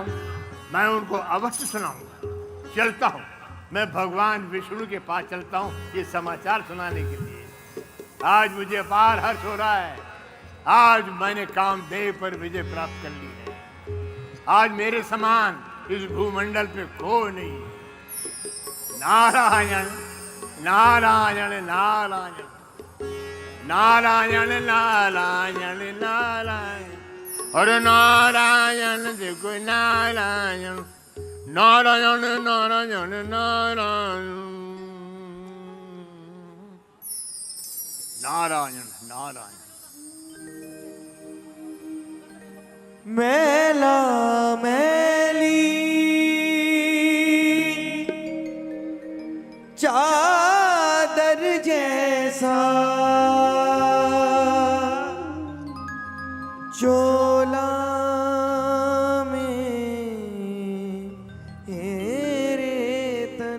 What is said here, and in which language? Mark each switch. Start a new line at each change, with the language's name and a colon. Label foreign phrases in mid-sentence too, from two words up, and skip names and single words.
Hindi: मैं उनको अवश्य सुनाऊंगा। चलता हूँ, मैं भगवान विष्णु के पास चलता हूँ ये समाचार सुनाने के लिए। आज मुझे अपार हर्ष हो रहा है। आज मैंने कामदेव पर विजय प्राप्त कर ली है। आज मेरे समान इस भूमंडल पे कोई नहीं है। नारायण नारायण नारायण नारायण नारायण नारायण। अरे नारायण देखो नारायण नारायण नारायण नारायण नारायण नारायण। मैला मैली चादर जैसा चोला में हेरे तन।